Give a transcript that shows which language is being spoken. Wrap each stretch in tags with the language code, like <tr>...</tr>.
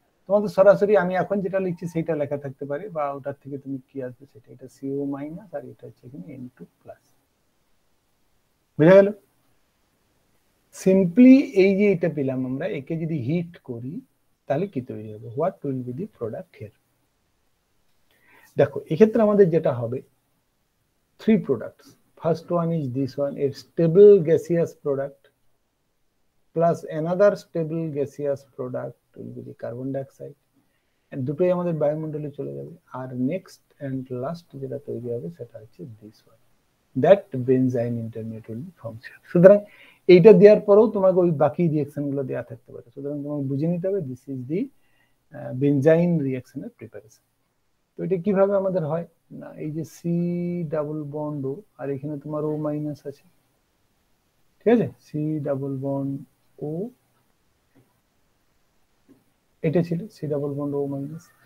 <bn>তোমাদের সরাসরি আমি এখন যেটা লিখছি সেটা লেখা থাকতে পারে, বা ওটার থেকে তুমি কি আসবে সেটা, এটা CO মাইনাস আর এটা হচ্ছে এখানে N2 প্লাস। বুঝা গেল? সিম্পলি এই যে এটা পেলাম আমরা, একে যদি হিট করি তাহলে কি তৈরি হবে,</bn> <en>What will be the product here.</en> <bn>দেখো এক্ষেত্রে আমাদের যেটা হবে, 3 products.</bn> <en>First one is this one, a stable gaseous product plus another stable gaseous product will be the carbon dioxide, and</en> <bn>দুটোই আমাদের বায়ুমণ্ডলে চলে যাবে। আর নেক্সট এন্ড লাস্ট যেটা তৈরি হবে সেটা হচ্ছে</bn> <en>This one, that benzene intermediate will be formed.</en> <bn>সুতরাং এইটা দেওয়ার পরেও তোমাকে ওই বাকি রিঅ্যাকশন গুলো দেওয়া থাকতে পারে। সুতরাং তোমাকে বুঝে নিতে হবে দিস ইজ দি বেনজাইন রিঅ্যাকশনের প্রিপারেশন। তো এটা কিভাবে আমাদের হয় না, এই যে সি ডাবল বন্ড ও, আর এখানে তোমার ও মাইনাস আছে, ঠিক আছে, সি ডাবল বন্ড ও, এটা ছিল সি ডাবল বন্ড ও মাইনাস।</bn>